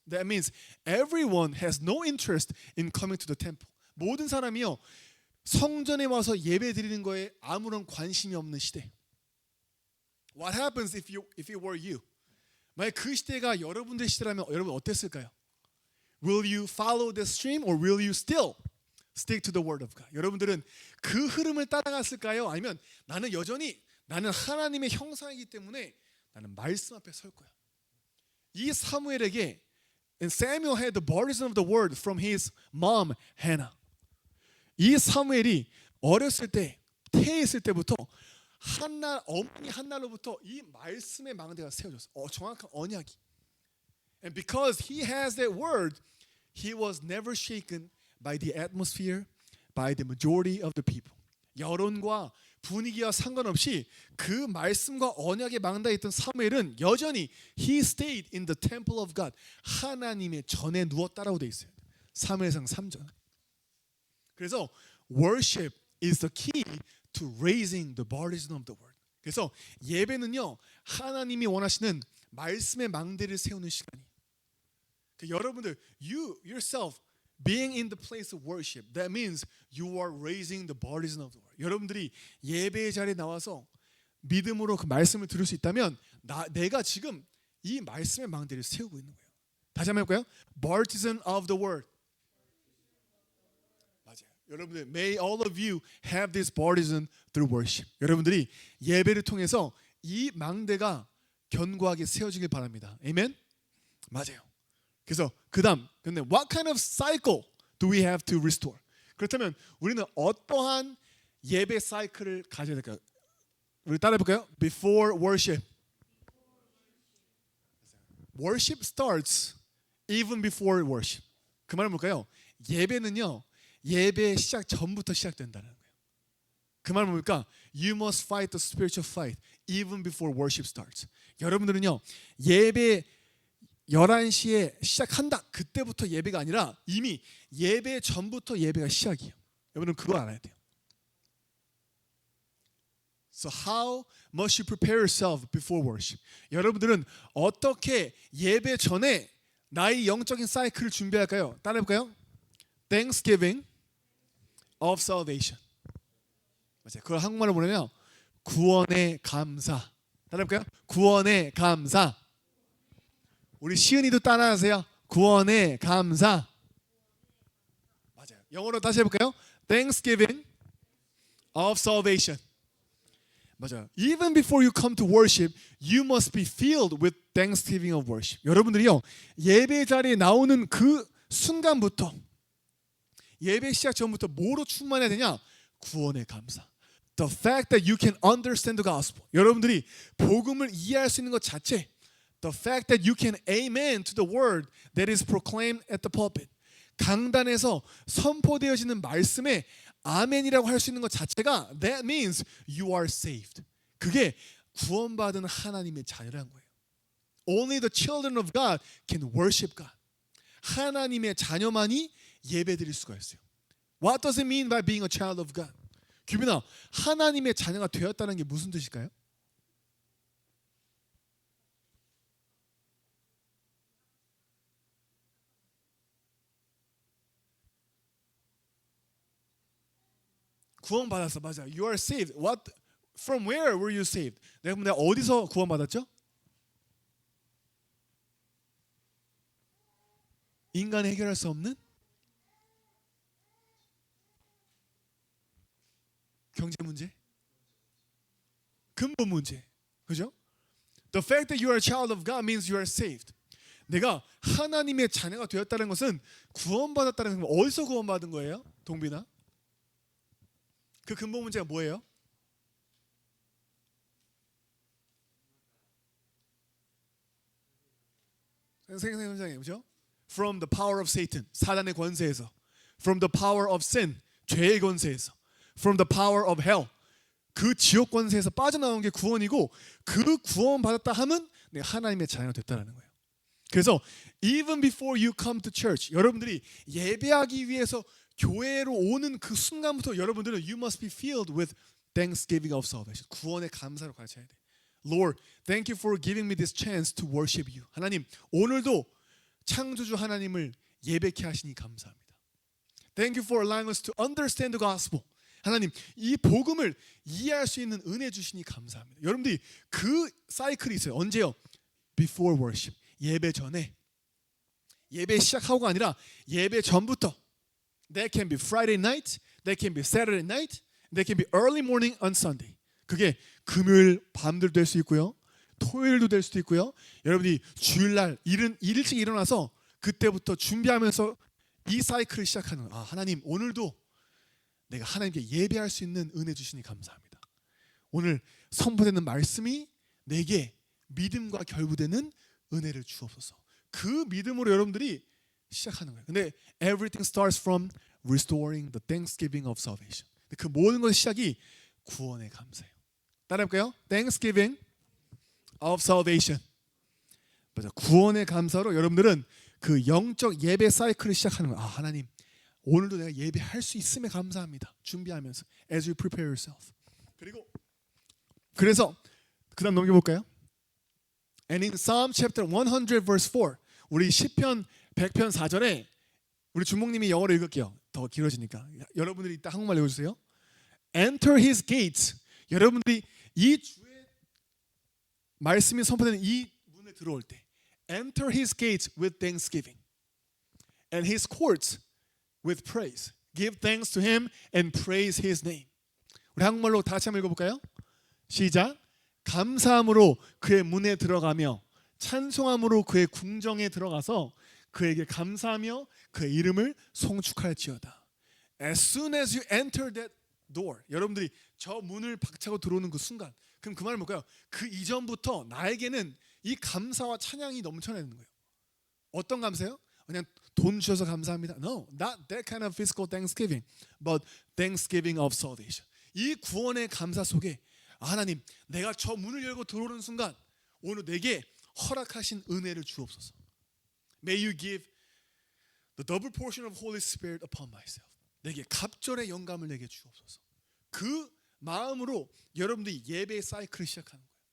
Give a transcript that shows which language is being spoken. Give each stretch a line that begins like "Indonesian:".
English: That means everyone has no interest in coming to the temple.
Korean: 모든 사람이요, 성전에 와서 예배 드리는 거에 아무런 관심이 없는 시대.
English: What happens if it were you?
Korean: 만약 그 시대가 여러분들 시대라면 여러분 어땠을까요?
English: Will you follow the stream or will you still stick to the word of God?
Korean: 여러분들은 그 흐름을 따라갔을까요? 아니면 나는 여전히 나는 하나님의 형상이기 때문에 나는 말씀 앞에 설 거야. 이 사무엘에게
English: and Samuel had the burden of the word from his mom Hannah.
Korean: 이 사무엘이 어렸을 때 태했을 때부터 어머니 한나로부터 이 말씀의 망대가 세워졌어. 정확한 언약이.
English: And because he has that word, he was never shaken by the atmosphere, by the majority of the people.
Korean: 여론과 분위기와 상관없이 그 말씀과 언약의 망대에 있던 사무엘은 여전히
English: he stayed in the temple of God.
Korean: 하나님의 전에 누웠다라고 돼 있어요. 사무엘상 3장. 그래서
English: worship is the key to raising the burden of the word.
Korean: 그래서 예배는요, 하나님이 원하시는 말씀의 망대를 세우는 시간이. 여러분들,
English: you yourself being in the place of worship, that means you are raising the burden of the word.
Korean: 여러분들이 예배의 자리에 나와서 믿음으로 그 말씀을 들을 수 있다면 내가 지금 이 말씀의 망대를 세우고 있는 거예요. 다시 한번 해볼까요?
English: Burden of the word.
Korean: 맞아요. 여러분들,
English: may all of you have this burden through worship.
Korean: 여러분들이 예배를 통해서 이 망대가 견고하게 세워지길 바랍니다. 아멘. 맞아요. 그래서 그다음, 근데
English: what kind of cycle do we have to restore?
Korean: 그렇다면 우리는 어떠한 예배 사이클을 가져야 될까요? 우리 따라해 볼까요?
English: Before worship. Worship starts even before worship.
Korean: 그 말은 뭘까요? 예배는요, 예배 시작 전부터 시작된다는 거예요. 그 말은 뭡니까?
English: You must fight the spiritual fight even before worship starts.
Korean: 여러분들은요, 예배 11시에 시작한다. 그때부터 예배가 아니라 이미 예배 전부터 예배가 시작이에요. 여러분은 그거 알아야 돼요.
English: So how must you prepare yourself before worship?
Korean: 여러분들은 어떻게 예배 전에 나의 영적인 사이클을 준비할까요? 따라해볼까요?
English: Thanksgiving of salvation.
Korean: 맞아요. 그걸 한국말로 보내면 구원의 감사. 따라해볼까요? 구원의 감사. 우리 시은이도 따라하세요. 구원의 감사. 맞아요. 영어로 다시 해볼까요?
English: Thanksgiving of salvation.
Korean: 맞아요.
English: Even before you come to worship, you must be filled with thanksgiving of worship.
Korean: 여러분들이요, 예배 자리에 나오는 그 순간부터, 예배 시작 전부터 뭐로 충만해야 되냐? 구원의 감사.
English: The fact that you can understand the gospel.
Korean: 여러분들이 복음을 이해할 수 있는 것 자체.
English: The fact that you can amen to the word that is proclaimed at the pulpit.
Korean: 강단에서 선포되어지는 말씀에 아멘이라고 할 수 있는 것 자체가
English: that means you are saved.
Korean: 그게 구원받은 하나님의 자녀라는 거예요.
English: Only the children of God can worship God.
Korean: 하나님의 자녀만이 예배드릴 수가 있어요.
English: What does it mean by being a child of God?
Korean: 규빈아, 하나님의 자녀가 되었다는 게 무슨 뜻일까요? 구원받았어. 맞아.
English: You are saved. What? From where were you saved?
Korean: 내가 어디서 구원받았죠? 인간이 해결할 수 없는 경제 문제, 근본 문제, 그죠?
English: The fact that you are a child of God means you are saved.
Korean: 내가 하나님의 자녀가 되었다는 것은 구원받았다는 건 어디서 구원받은 거예요? 동빈아? 그 근본 문제가 뭐예요? 생생장에 그죠?
English: From the power of Satan,
Korean: 사단의 권세에서.
English: From the power of sin,
Korean: 죄의 권세에서.
English: From the power of hell,
Korean: 그 지옥 권세에서 빠져나온 게 구원이고, 그 구원 받았다 하면 내가 하나님의 자녀가 됐다라는 거예요. 그래서
English: even before you come to church,
Korean: 여러분들이 예배하기 위해서 교회로 오는 그 순간부터 여러분들은
English: you must be filled with thanksgiving of salvation.
Korean: 구원의 감사로 가르쳐야 돼.
English: Lord, thank you for giving me this chance to worship you.
Korean: 하나님, 오늘도 창조주 하나님을 예배케 하시니 감사합니다.
English: Thank you for allowing us to understand the gospel.
Korean: 하나님, 이 복음을 이해할 수 있는 은혜 주시니 감사합니다. 여러분들이 그 사이클이 있어요. 언제요?
English: Before worship.
Korean: 예배 전에. 예배 시작하고가 아니라 예배 전부터.
English: That can be Friday night, that can be Saturday night, that can be early morning on Sunday.
Korean: 그게 금요일 밤도 될 수 있고요. 토요일도 될 수도 있고요. 여러분이 주일날 일찍 일어나서 그때부터 준비하면서 이 사이클을 시작하는 거예요. 아, 하나님 오늘도 내가 하나님께 예배할 수 있는 은혜 주시니 감사합니다. 오늘 선포되는 말씀이 내게 믿음과 결부되는 은혜를 주옵소서. 그 믿음으로 여러분들이 시작하는 거예요. 근데
English: everything starts from restoring the thanksgiving of salvation.
Korean: 그 모든 것의 시작이 구원의 감사예요. 따라해볼까요?
English: Thanksgiving of salvation.
Korean: 맞아. 구원의 감사로 여러분들은 그 영적 예배 사이클을 시작하는 거예요. 아, 하나님 오늘도 내가 예배할 수 있음에 감사합니다. 준비하면서
English: as you prepare yourself.
Korean: 그래서 그다음 넘겨볼까요?
English: And in Psalm chapter 100 verse 4,
Korean: 우리 시편 100편 4절에 우리 주목님이 영어로 읽을게요. 더 길어지니까 여러분들이 이따 한국말 읽어주세요.
English: Enter his gates.
Korean: 여러분들이 이 주의 말씀이 선포되는 이 문에 들어올 때
English: Enter his gates with thanksgiving and his courts with praise. Give thanks to him and praise his name.
Korean: 우리 한국말로 다 같이 한번 읽어볼까요? 시작. 감사함으로 그의 문에 들어가며 찬송함으로 그의 궁정에 들어가서 그에게 감사하며 그의 이름을 송축할지어다.
English: As soon as you enter that door,
Korean: 여러분들이 저 문을 박차고 들어오는 그 순간, 그럼 그 말은 뭘까요? 그 이전부터 나에게는 이 감사와 찬양이 넘쳐나는 거예요. 어떤 감사요? 그냥 돈 주셔서 감사합니다.
English: No, not that kind of physical thanksgiving, but thanksgiving of salvation.
Korean: 이 구원의 감사 속에 하나님, 내가 저 문을 열고 들어오는 순간 오늘 내게 허락하신 은혜를 주옵소서.
English: May you give the double portion of Holy Spirit upon myself.
Korean: 내게 갑절의 영감을 내게 주옵소서. 그 마음으로 여러분들이 예배의 사이클을 시작하는 거예요.